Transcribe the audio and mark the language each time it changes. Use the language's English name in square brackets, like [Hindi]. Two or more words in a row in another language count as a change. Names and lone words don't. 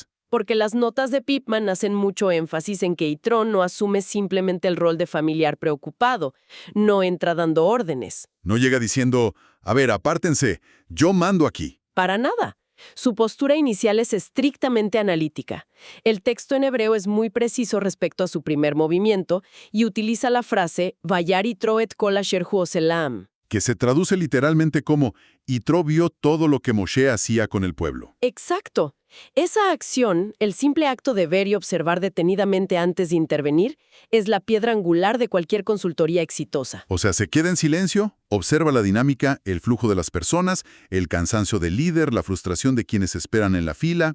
[Spanish] Porque las notas de Pipman hacen mucho énfasis en que Yitro no asume simplemente el rol de familiar preocupado, no entra dando órdenes. No llega diciendo, a ver, apártense, yo mando aquí. Para nada. Su postura inicial es estrictamente analítica. El texto en hebreo es muy preciso respecto a su primer movimiento y utiliza la frase [Hebrew] וירא יתרו את כל אשר הוא עשה לעם, [Spanish] que se traduce literalmente como Yitro vio todo lo que Moshe hacía con el pueblo. Exacto. Esa acción, el simple acto de ver y observar detenidamente antes de intervenir, es la piedra angular de cualquier consultoría exitosa. O sea, se queda en silencio, observa la dinámica, el flujo de las personas, el cansancio del líder, la frustración de quienes esperan en la fila.